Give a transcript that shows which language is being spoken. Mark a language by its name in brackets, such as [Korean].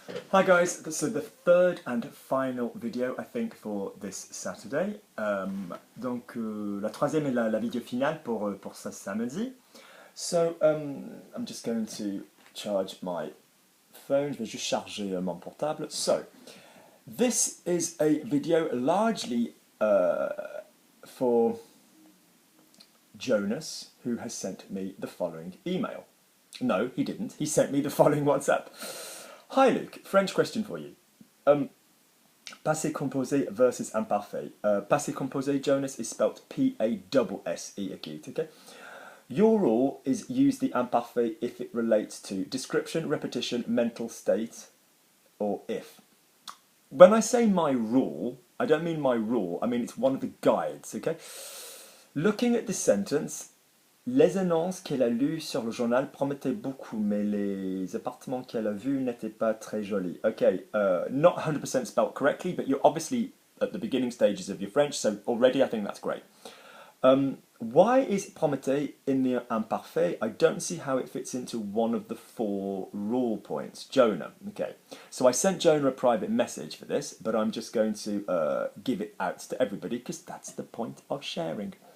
[English] Hi guys, so the third and final video I think for this Saturday. [French] Donc la troisième est la vidéo finale pour ce samedi. [English] So I'm just going to charge my phone. [French] Je vais juste charger mon portable. [English] So this is a video largely for Jonas, who has sent me the following email. No, he didn't. He sent me the following WhatsApp. Hi Luke, French question for you. Passé composé versus imperfect. Passé composé, Jonas, is spelt P-A-S-S-E acute, okay? Your rule is use the imperfect if it relates to description, repetition, mental state, or if. When I say my rule, I don't mean my rule, I mean it's one of the guides, okay? Looking at this sentence, [French] les annonces qu'elle a lues sur le journal promettaient beaucoup, mais les appartements qu'elle a vus n'étaient pas très jolis. [English] Okay, not 100% spelt correctly, but you're obviously at the beginning stages of your French, so already I think that's great. Why is prometté in the imparfait? I don't see how it fits into one of the 4 rule points. Jonah, okay. So I sent Jonah a private message for this, but I'm just going to give it out to everybody because that's the point of sharing.